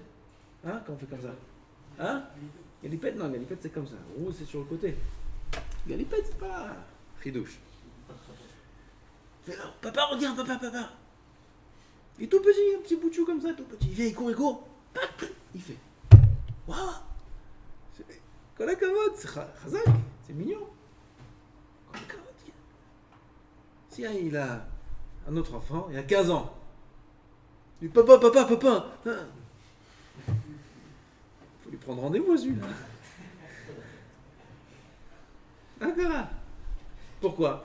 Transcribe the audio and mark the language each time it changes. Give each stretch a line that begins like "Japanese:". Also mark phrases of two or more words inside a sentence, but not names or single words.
French: Hein? Quand on fait comme ça? Hein? Galipette, non, galipette c'est comme ça. Roue c'est sur le côté. Galipette c'est pas... Ridouche. Papa, regarde, papa. Il est tout petit, un petit bout de chou comme ça, tout petit. Il vient, il court. Il fait. Waouh!
Hebrew: כל הכבוד,
French: c'est chazak, c'est mignon.
Hebrew: כל הכבוד.
French: Si il a un autre enfant, il a 15 ans. Il dit papa. Hein? Faut lui prendre rendez-vous, celui-là. Ah, pourquoi?